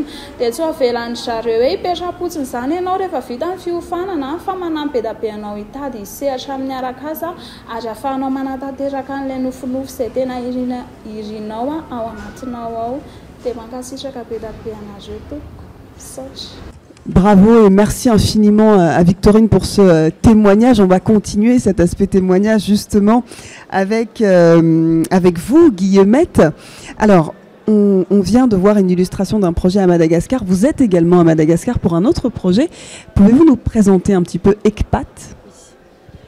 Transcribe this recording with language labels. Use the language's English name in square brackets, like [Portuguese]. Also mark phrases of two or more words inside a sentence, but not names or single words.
[Malagasy] Dia tsy ho avelan'ny zareo hoe hipetra-potsiny izany ianao rehefa vita ny fiofanana, fa manampy be da be anao hitady hisehatra amin'ny araka azy ary ahafahanao manatanteraka an'ilay nofinofy izay tena irinao ao anatinao ao. Dia mankasitraka be da be anareo tompoko. Saotra. [French] Bravo et merci infiniment à Victorine pour ce témoignage. On va continuer cet aspect témoignage justement avec vous, Guillemette. Alors, on vient de voir une illustration d'un projet à Madagascar. Vous êtes également à Madagascar pour un autre projet. Pouvez-vous nous présenter un petit peu ECPAT ?